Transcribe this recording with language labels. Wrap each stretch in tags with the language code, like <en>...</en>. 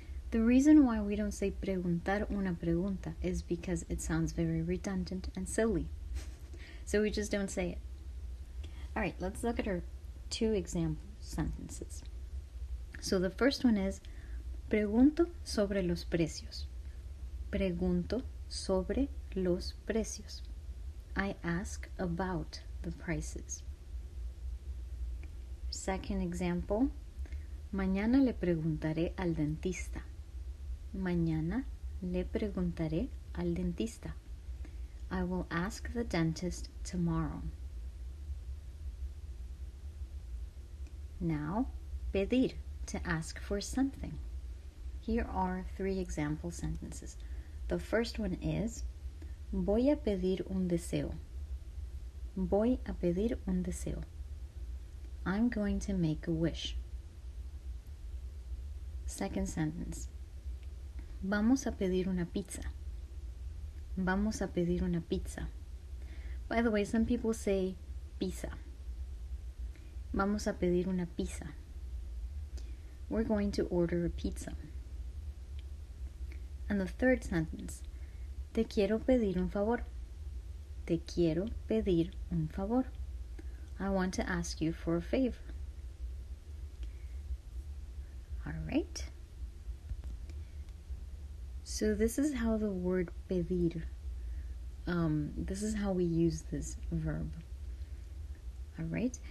<en>The reason why we don't say</en> <es>preguntar una pregunta</es> <en>is because it sounds very redundant and silly. So we just don't say it. All right, let's look at our two example sentences. So the first one is,</en> <es>pregunto sobre los precios. Pregunto sobre los precios.</es> <en>I ask about the prices. Second example,</en> <es>mañana le preguntaré al dentista. Mañana le preguntaré al dentista.</es> <en>I will ask the dentist tomorrow. Now, pedir, to ask for something. Here are three example sentences. The first one is,</en> <es>voy a pedir un deseo. Voy a pedir un deseo.</es> <en>I'm going to make a wish. Second sentence.</en> <es>Vamos a pedir una pizza. Vamos a pedir una pizza.</es> <en>By the way, some people say pizza.</en> <es>Vamos a pedir una pizza.</es> <en>We're going to order a pizza. And the third sentence.</en> <es>Te quiero pedir un favor. Te quiero pedir un favor.</es> <en>I want to ask you for a favor. All right. So this is how the word pedir, this is how we use this verb. All right.</en>